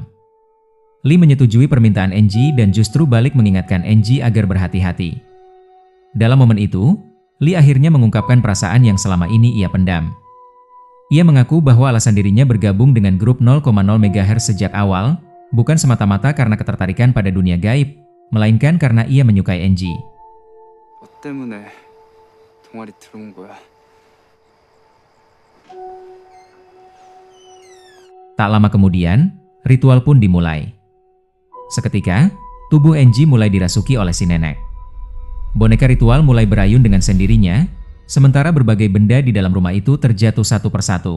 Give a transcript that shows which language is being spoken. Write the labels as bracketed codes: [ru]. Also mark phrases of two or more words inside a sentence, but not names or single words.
[id] Lee menyetujui permintaan Enji dan justru balik mengingatkan Enji agar berhati-hati. Dalam momen itu, Lee akhirnya mengungkapkan perasaan yang selama ini ia pendam. Ia mengaku bahwa alasan dirinya bergabung dengan grup 0,0 MHz sejak awal, bukan semata-mata karena ketertarikan pada dunia gaib, melainkan karena ia menyukai Enji. [ko] 너 때문에 동아리 들어온 거야. [id] Tak lama kemudian, ritual pun dimulai. Seketika, tubuh Enji mulai dirasuki oleh si nenek. Boneka ritual mulai berayun dengan sendirinya, sementara berbagai benda di dalam rumah itu terjatuh satu persatu.